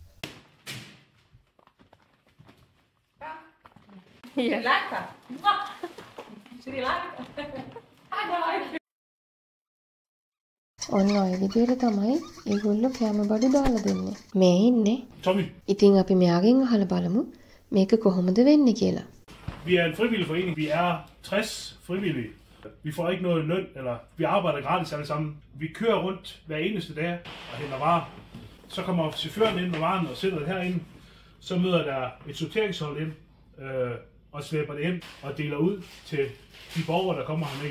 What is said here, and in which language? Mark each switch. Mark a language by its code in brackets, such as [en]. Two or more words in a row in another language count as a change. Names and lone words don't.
[si] ඔන්න ඔය විදිහට තමයි ඒගොල්ලෝ කෑම බඩු දාලා දෙන්නේ. මේ ඉන්නේ. ඉතින් අපි මෙයාගෙන් අහලා බලමු මේක කොහොමද වෙන්නේ කියලා. [da] Vi er en frivillig forening. Vi er 60 frivillige. Vi får ikke noget løn, eller vi arbejder gratis alle sammen. Vi kører rundt hver eneste dag og henter varer. Så kommer chaufføren ind med varen og sætter det herinde. Så møder der et sorteringshold ind og slæber det ind og deler ud til de borgere, der kommer herned.